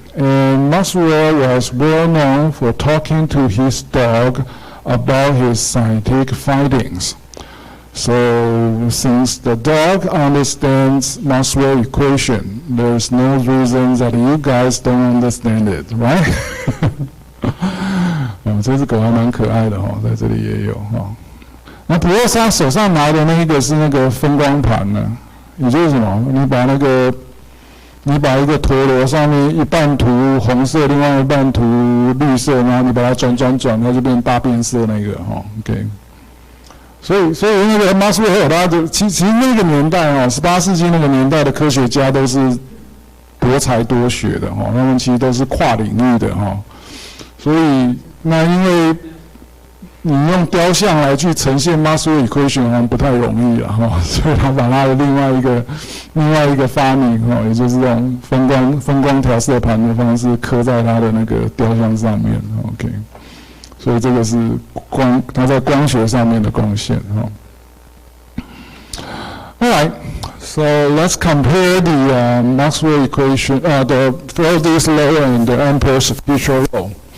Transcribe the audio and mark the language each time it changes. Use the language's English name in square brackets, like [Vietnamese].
[English] And Maxwell was well known for talking to his dog about his scientific findings. So since the dog understands Maxwell equation, there's no reason that you guys don't understand it, right? [Chinese] 这只狗还蛮可爱的哈，在这里也有哈。那普罗莎手上拿的那一个是那个分光盘呢，也就是什么？你把一个陀螺上面一半涂红色，另外一半涂绿色，然后你把它转，它就变大变色那个哈 ，OK。所以那个马斯韦尔他的其实那个年代18世纪那个年代的科学家都是多才多学的哈，他们其实都是跨领域的哈。所以那因为你用雕像来去呈现 Maxwell equation 好像不太容易了哈，所以他把他的另外一个发明哈，也就是这种分光调色盘的方式刻在他的那个雕像上面 ，OK。所以这个是他在光学上面的贡献哈。 [English] Alright, so let's compare the Maxwell equation, the Faraday's law and the Ampere-Circuitial law.